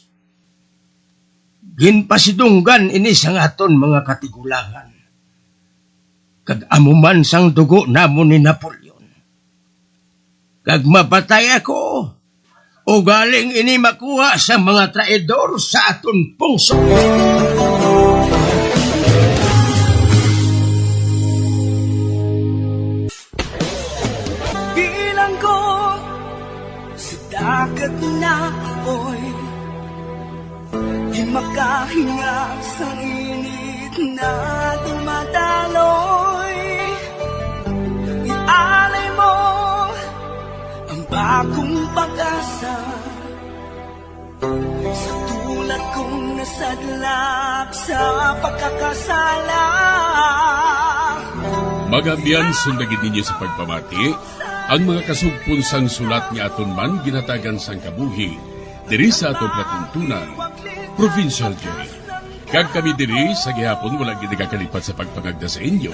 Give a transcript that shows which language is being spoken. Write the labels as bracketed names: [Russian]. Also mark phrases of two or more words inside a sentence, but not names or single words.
[Hiligaynon] Ginpasidunggan ini sang aton mga katigulangan. Kag amuman sang dugo namon ni Napoleon. Kag mapatay ako, o galing ini makuha sa mga traidor sa aton pungso. [Filipino] Bilang ko sa dagat na apoy, di makahinga sa init na dumadaloy. Ialay mo ang bagong pag-asa sa tulad kong nasadlak sa pagkakasala. [Hiligaynon] Magamian sundagin ninyo sa pagpamati ang mga kasugpon sang sulat ni aton man ginatagan sang kabuhi diri sa atong platuntunan, [English] Provincial Jail. [Hiligaynon] Kag kami diri sa gihapon wala gid nagakalipat sa pagpangagda sa inyo.